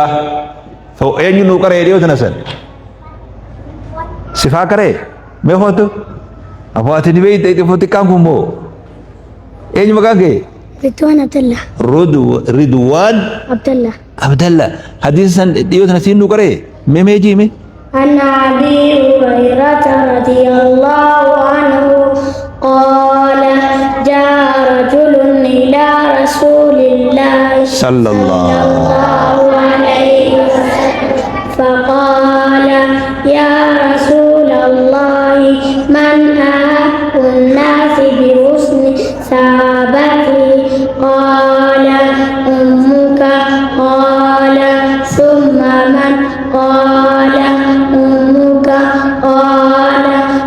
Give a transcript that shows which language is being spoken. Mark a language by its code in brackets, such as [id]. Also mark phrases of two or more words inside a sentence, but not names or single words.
[om] eenyu nuu qaree dhiyootana san sifaa qaree mee foto afoo ati ni beeyta itti footi kaan kun moo eenyu maqaan kee Ridwaan Abdallah. Ridwaan Abdallah. hadiisa san dhiyootana siin nuu qaree mee jiime. [ar] عن أبي هريرة رضي الله عنه قال جاء رجل إلى رسول الله صلى الله عليه وسلم فقال يا رسول الله من أحق الناس بحسن صحابتي قال أمك قال ثم من قال أمك قال